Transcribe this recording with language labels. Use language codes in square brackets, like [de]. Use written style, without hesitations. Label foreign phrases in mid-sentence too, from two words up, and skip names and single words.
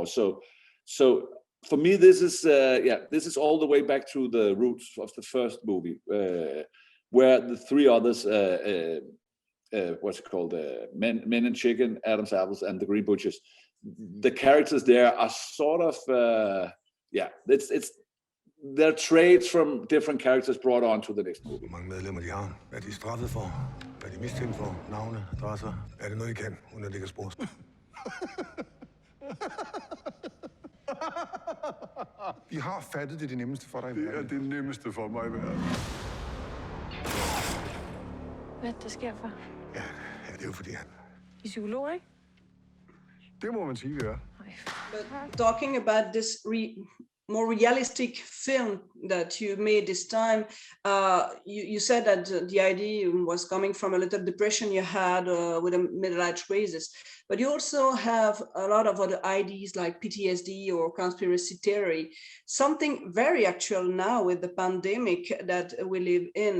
[en] So for me, this is all the way back to the roots of the first movie, where the three others, what's it called, Men and Chicken, Adam's Apples, and the Green Butchers, the characters there are sort of they're traits from different characters brought on to the next movie. [da] Hvor mange medlemmer de har, hvad de er straffet for, hvad de er mistænkt for, navne, adresser. Er det noget, I kan, uden at det kan spores? De har fattet det nemmeste for dig. Det er det nemmeste for mig i verden. Hvad der sker for? Ja, det er jo fordi han... I er psykolog, ikke? Det må man sige, vi er. [en] But talking about this more realistic film that you made this time, you said that the idea was coming from a little depression you had with a middle-aged crisis, but you also have a lot of other ideas like PTSD or conspiracy theory, something very actual now with the pandemic that we live in.